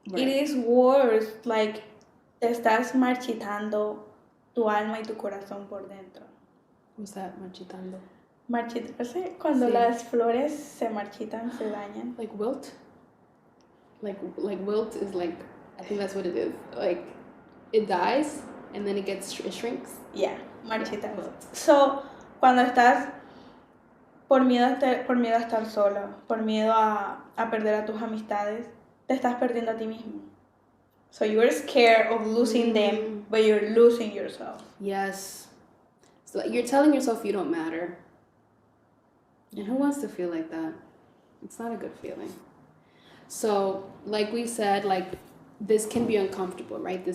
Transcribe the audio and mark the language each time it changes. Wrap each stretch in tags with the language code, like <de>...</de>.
<en>Right. It is worse, like,</en> <es>te estás marchitando tu alma y tu corazón por dentro.</es> <en>What's that, marchitando?</en> <es>Marchitarse, cuando sí. Las flores se marchitan, se dañan.</es> <en>Like wilt? Like wilt is, like, I think that's what it is. Like, it dies and then it shrinks.</en> <es>Yeah, marchitas.</es> <en>Yeah, so,</en> <es>cuando estás por miedo a estar solo, por miedo a perder a tus amistades, te estás perdiendo a ti mismo.</es> <en>So you're scared of losing them, but you're losing yourself. Yes. So you're telling yourself you don't matter. And who wants to feel like that? It's not a good feeling. So, like we said, like, this can be uncomfortable, right?</en>